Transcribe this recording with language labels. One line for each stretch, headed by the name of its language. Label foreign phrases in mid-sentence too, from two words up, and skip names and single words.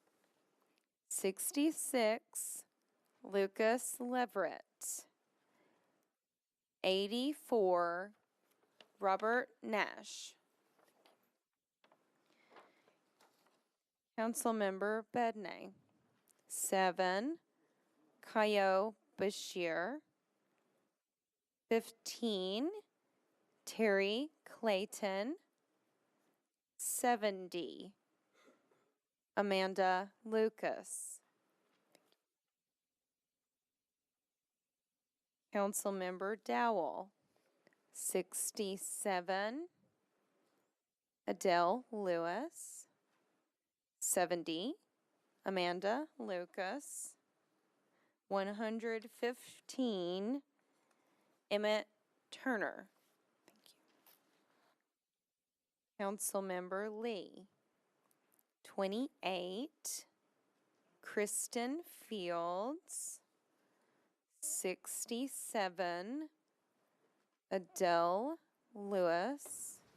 English: 66, Lucas Leverett. 84, Robert Nash. Councilmember Bedney. 7, Kayo Bashir. 15, Terry Clayton. 70, Amanda Lucas. Councilmember Dowell. 67, Adele Lewis. 70, Amanda Lucas. 115, Emmett Turner. Thank you. Councilmember Lee. 28, Kristen Fields. 67, Adele Lewis.